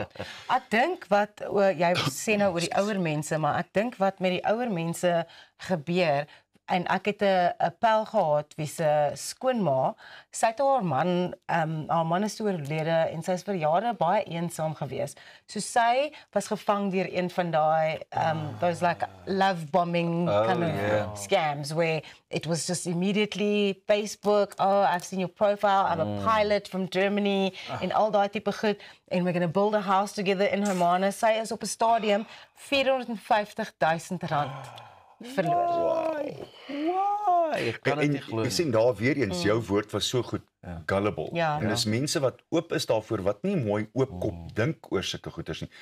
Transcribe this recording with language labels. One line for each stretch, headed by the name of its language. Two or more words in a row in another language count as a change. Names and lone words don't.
Afrikaans: Ek dink wat jy sê nou oor die ouer mense, maar ek dink wat met die ouer mense gebeur en ek het 'n pel gehad wie se skoonma, sy het haar man is toe oorlede en sy is vir jare baie eensaam gewees. So sy was gevang deur een van daai
English: those like love bombing kind of scams where it was just immediately Facebook, oh I've seen your profile, I'm a pilot from Germany
Afrikaans: en al daai tipe goed
English: and we're going to build a house together in Hermanus.
Afrikaans: Sy is op 'n stadium R450,000 verloor. Ek kan dit nie glo. Jy sien daar weer eens, jou woord was so goed, gullible. Ja. En dis mense wat oop is daarvoor, wat nie mooi oopkop dink oor sulke goeters nie.